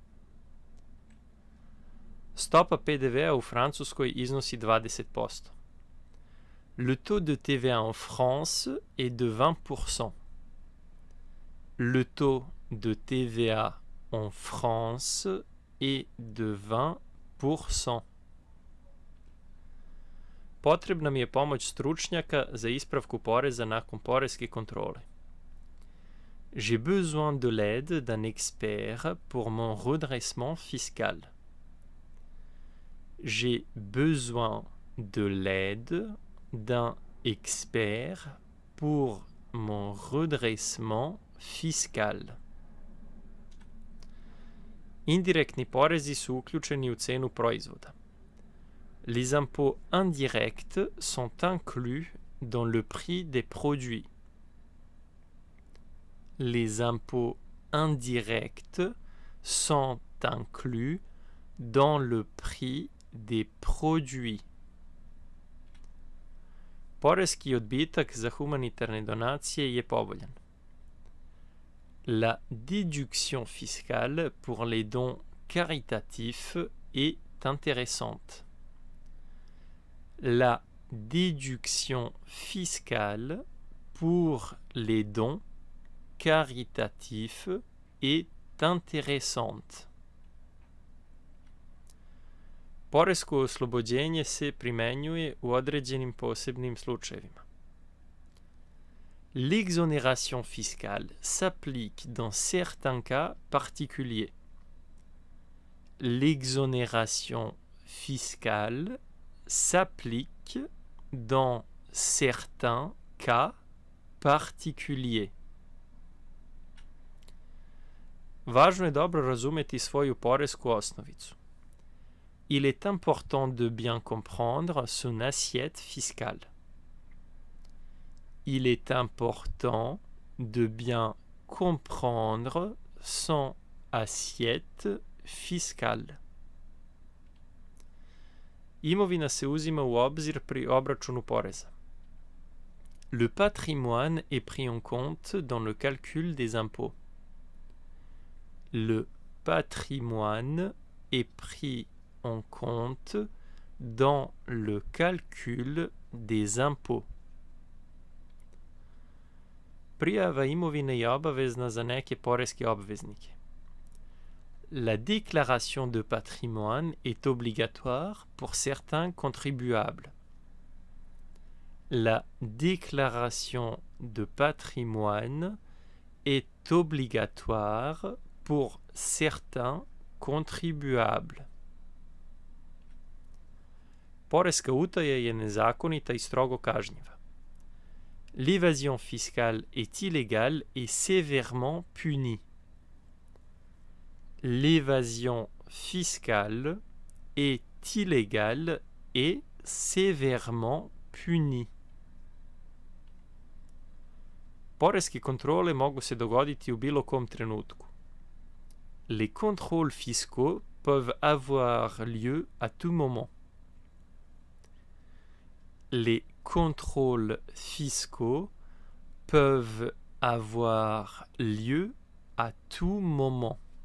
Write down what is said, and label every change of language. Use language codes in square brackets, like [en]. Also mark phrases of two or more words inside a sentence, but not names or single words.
[sr] Stopa PDV-a u Francuskoj iznosi 20%. [fr] Le taux de TVA en France est de 20%. Le taux de TVA en France est de 20%. [sr] Potrebna mi je pomoć stručnjaka za ispravku poreza nakon poreske kontrole. [fr] J'ai besoin de l'aide d'un expert pour mon redressement fiscal. J'ai besoin de l'aide d'un expert pour mon redressement fiscal. [sr] Indirektni porezi su uključeni u cenu proizvoda. [fr] Les impôts indirects sont inclus dans le prix des produits. Les impôts indirects sont inclus dans le prix des produits. [sr] Poreski odbitak za humanitarne donacije je povoljan. [fr] La déduction fiscale pour les dons caritatifs est intéressante. La déduction fiscale pour les dons caritatifs est intéressante. [sr] Poresko oslobođenje se primenjuje u određenim posebnim slučajevima. [fr] L'exonération fiscale s'applique dans certains cas particuliers. L'exonération fiscale s'applique dans certains cas particuliers. [sr] Važno je dobro razumeti svoju poresku osnovicu. [fr] Il est important de bien comprendre son assiette fiscale. Il est important de bien comprendre son assiette fiscale. [sr] Imovina se uzima u obzir pri obračunu poreza. [fr] Le patrimoine est pris en compte dans le calcul des impôts. Le patrimoine est pris en compte dans le calcul des impôts. [sr] prijava imovine je obavezna za neke poreske obveznike. [fr] La déclaration de patrimoine est obligatoire pour certains contribuables. La déclaration de patrimoine est obligatoire pour certains contribuables. [sr] Poreska utaja je nezakonita i strogo kažnjiva. [fr] L'évasion fiscale est illégale et sévèrement punie. L'évasion fiscale est illégale et sévèrement punie. [sr] Poreske kontrole mogu se dogoditi u bilo kom trenutku. [fr] Les contrôles fiscaux peuvent avoir lieu à tout moment. Les contrôles fiscaux peuvent avoir lieu à tout moment.